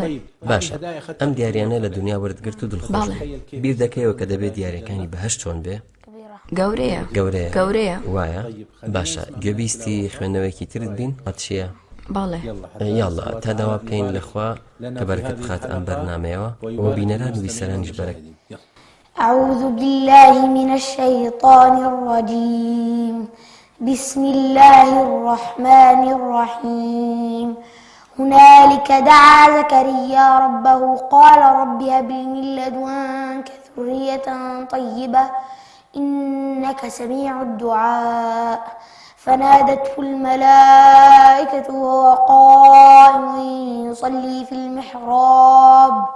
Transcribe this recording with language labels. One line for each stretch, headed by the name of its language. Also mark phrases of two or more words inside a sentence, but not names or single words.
Central Kurdish: باشە ئەم دیاریانە لە دنیا وەرتگرت و دڵخۆش بیر دەکەیەوە کە دەبێت دیارەکانی بەهەشت چۆن بێ؟ گەورەیە گەورەیە گەورەیە وایە باشە گوێبیستی خوێندنەوەیکی ترت بین هەچیە بەڵێ یاڵا تا داوا بکەین لەخوا کە بەرەکەت بخات ئەم بەرنامەیەوە و بینەران و بیسەرانیش بەرەک
Arabic: أعوذ بالله من الشيطان الرجيم بسم الله الرحمن الرحيم هنالك دعا زكريا ربه قال رب هب لي من لدنك ذرية طيبة إنك سميع الدعاء فنادته الملائكة وهو قائم يصلي في المحراب